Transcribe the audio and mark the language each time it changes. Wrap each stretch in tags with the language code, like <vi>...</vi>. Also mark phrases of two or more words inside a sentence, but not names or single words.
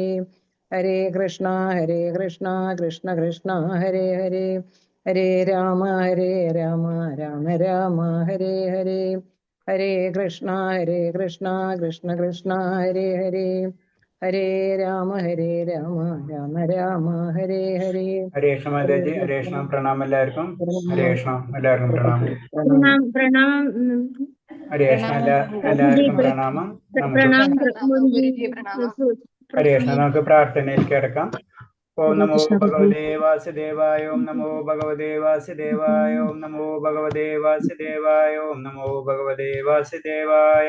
<sa>ഹരേ കൃഷ്ണ കൃഷ്ണ കൃഷ്ണ ഹരേ ഹരേ, ഹരേ രാമ രാമ രാമ ഹരേ ഹരേ. ഹരേ കൃഷ്ണ കൃഷ്ണ കൃഷ്ണ ഹരേ ഹരേ, ഹരേ രാമ രാമ ഹരേ ഹരേ.</sa> <ml>ഹരേ കൃഷ്ണ മാതാജി. ഹരേ കൃഷ്ണ. പ്രണാമം എല്ലാവർക്കും. ഹരേ കൃഷ്ണ. എല്ലാവർക്കും പ്രണാമം. പ്രണാം. ഹരേ കൃഷ്ണ. എല്ലാവർക്കും പ്രണാമം. ഹരേ കൃഷ്ണ. നമുക്ക് പ്രാർത്ഥനയിലേക്ക് കിടക്കാം.</ml> <sa>ഓം നമോ ഭഗവതേ വാസുദേവായ, ഓം നമോ ഭഗവതേ വാസുദേവായ, ഓം നമോ ഭഗവതേ വാസുദേവായ, ഓം നമോ ഭഗവതേ വാസുദേവായ.</sa>